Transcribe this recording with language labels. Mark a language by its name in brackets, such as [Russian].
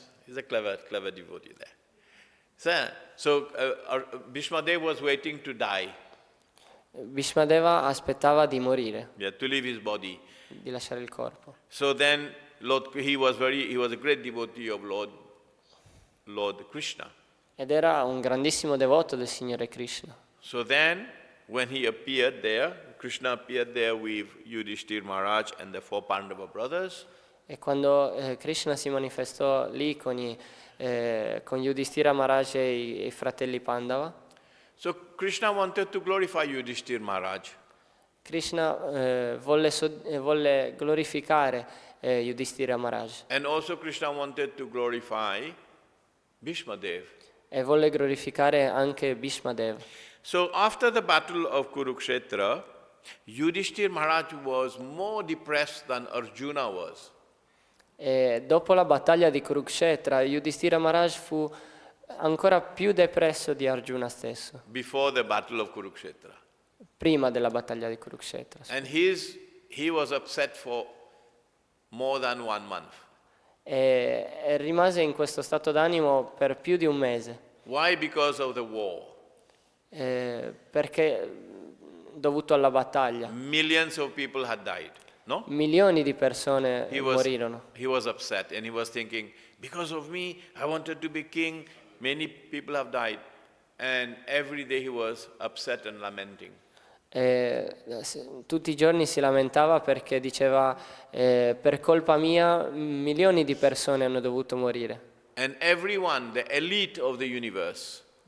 [English] He's a clever devotee there. So Bhishma Dev was waiting to die. [Italian] Bhishmadeva aspettava di morire, [English] yeah, to leave his body. [Italian] di lasciare il corpo. [English] So then he was a great devotee of Lord Krishna. [Italian] Ed era un grandissimo devoto del Signore Krishna. [English] So then when he appeared there, Krishna appeared there with Yudhishthir Maharaj and the 4 Pandava brothers. [Italian] E quando Krishna si manifestò lì con Yudhishthira Maharaj e i fratelli Pandava, [English] So Krishna wanted to glorify Yudhishthir Maharaj. [Italian] Krishna volle glorificare Yudhishthira Maharaj [English] And also Krishna wanted to glorify Bhishmadev. [Italian] e volle glorificare anche Bhishmadeva. [English] So after the battle of Kurukshetra, Yudhishthir Maharaj was more depressed than Arjuna was. [Italian] E dopo la battaglia di Kurukshetra, Yudhishthira Maharaj fu ancora più depresso di Arjuna stesso, [English] Before the battle of Kurukshetra. [Italian] prima della battaglia di Kurukshetra. [English] And he was upset for more than 1 month. [Italian] E rimase in questo stato d'animo per più di un mese, [English] Why? Because of the war. [Italian] perché dovuto alla battaglia. [English] Millions of people had died. No? [Italian] Milioni di persone morirono. [English] He was upset and he was thinking, because of me, I wanted to be king. Many people have died. And every day he was upset and lamenting. [Italian] Tutti i giorni si lamentava perché diceva per colpa mia milioni di persone hanno dovuto morire. [English] And everyone, the elite of the universe,